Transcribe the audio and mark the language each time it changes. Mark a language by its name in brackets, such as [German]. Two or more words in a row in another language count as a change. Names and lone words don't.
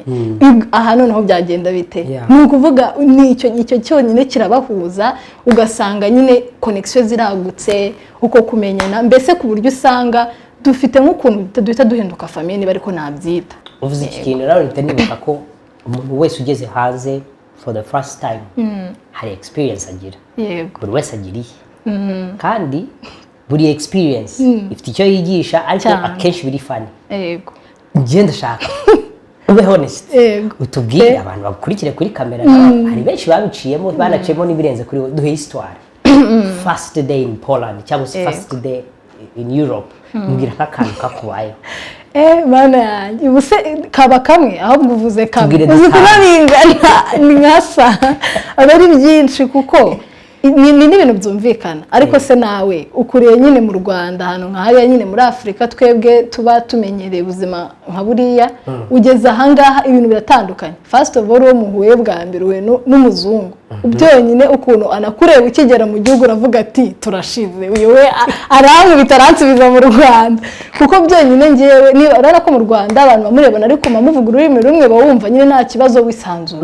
[Kinyarwanda] Aha noneho byagenda bite? Ni ukuvuga icyo cyonyine kirabahuza, ugasanga nyine connection ziragutse, uko kumenyana mbese ku buryo usanga dufite nk'ukuntu duhita duhinduka famille niba ariko nabyita. Uvuze iki kintu rero nibuka ko umuntu wese ugeze hanze [English] for the first time [Kinyarwanda] hari experience agira. Yego. Buri wese agira iye. Kandi buri experience ifite icyo yigisha, ariko akenshi biri funny. Yego. Njye ndashaka ube honest. Utubwire abantu bakurikire kuri kamera, hari benshi babiciyemo banaciyemo n'ibirenze kuri duhe histoire. [English] First day in Poland cyangwa first day in Europe, [Kinyarwanda] mbwira nk'akantu kakubayeho. Mana yanjye ubuse kaba kamwe ahubwo uvuze kamwe uzi kunabingana ni nkasa abari byinshi kuko ni n'ibintu byumvikana. Ariko se nawe ukuriye nyine mu Rwanda hano nk'ahariya nyine muri Afurika twebwe tuba tumenyereye ubuzima nka buriya, ugeze ahangaha ibintu biratandukanye. [English] First of all, [Kinyarwanda] uwo muhuye bwa mbere we n'umuzungu byonyine ukuntu anakureba ukigera mu gihugu uravuga ati turashize uyu we aramwe bitaransubiza mu Rwanda, kuko byonyine ngewe niba urabona ko mu Rwanda abantu bamurebana ariko muvuga ururimi rumwe bawumva nyine nta kibazo wisanzura.